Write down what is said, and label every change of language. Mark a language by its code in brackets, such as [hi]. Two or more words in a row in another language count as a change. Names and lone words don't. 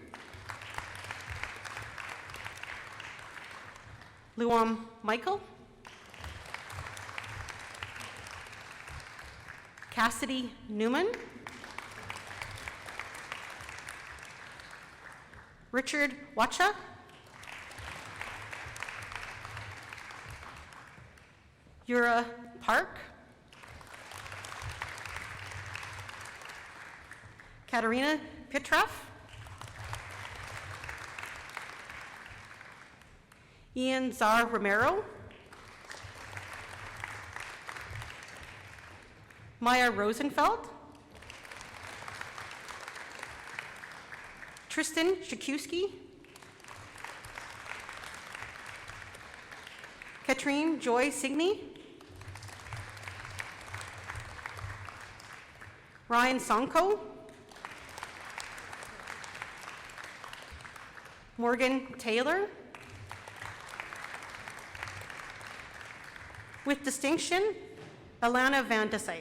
[en] Luam Michael. Cassidy Newman. Richard Wacha. Yura Park. Katerina Pitroff. Ian Zar Romero. Maya Rosenfeld. Tristan Shakuski. Katrine Joy Signey. Ryan Sonko. Morgan Taylor. With distinction, Alana Van de Sype.